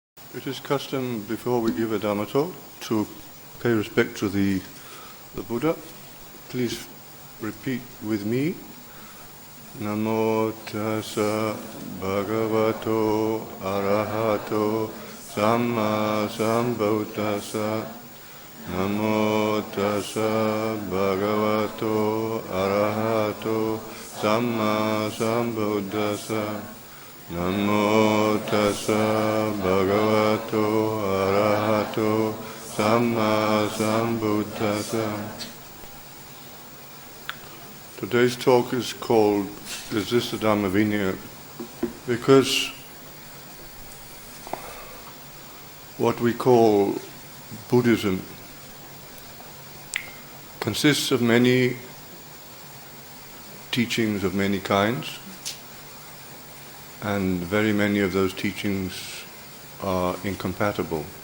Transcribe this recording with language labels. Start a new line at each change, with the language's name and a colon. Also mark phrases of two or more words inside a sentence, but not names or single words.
English: It is custom before we give a Dhamma talk to pay respect to the Buddha. Please repeat with me.
Pali: Namo tassa bhagavato arahato samma sambuddhassa. Namo tassa bhagavato arahato samma sambuddhassa. Namo tassa bhagavato arahato samma sambuddhassa.
English: Today's talk is called Is This the Dhamma Vinaya? Because what we call Buddhism consists of many teachings of many kinds, and very many of those teachings are incompatible.